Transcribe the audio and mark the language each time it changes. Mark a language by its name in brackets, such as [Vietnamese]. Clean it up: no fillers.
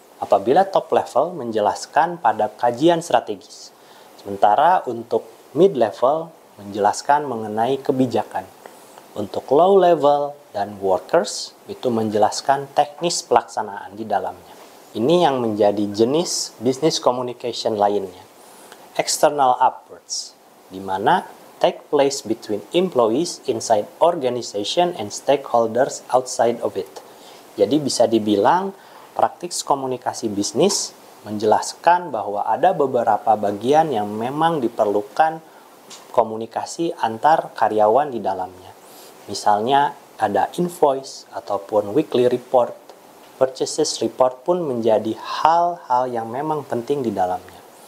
[Indonesian] Apabila top level menjelaskan pada kajian strategis, sementara untuk mid level menjelaskan mengenai kebijakan. Untuk low level dan workers itu menjelaskan teknis pelaksanaan di dalamnya. Ini yang menjadi jenis business communication lainnya. External upwards, di mana [English] take place between employees inside organization and stakeholders outside of it. [Indonesian] Jadi bisa dibilang praktik komunikasi bisnis menjelaskan bahwa ada beberapa bagian yang memang diperlukan komunikasi antar karyawan di dalamnya. Misalnya ada invoice ataupun weekly report, purchases report pun menjadi hal-hal yang memang penting di dalamnya.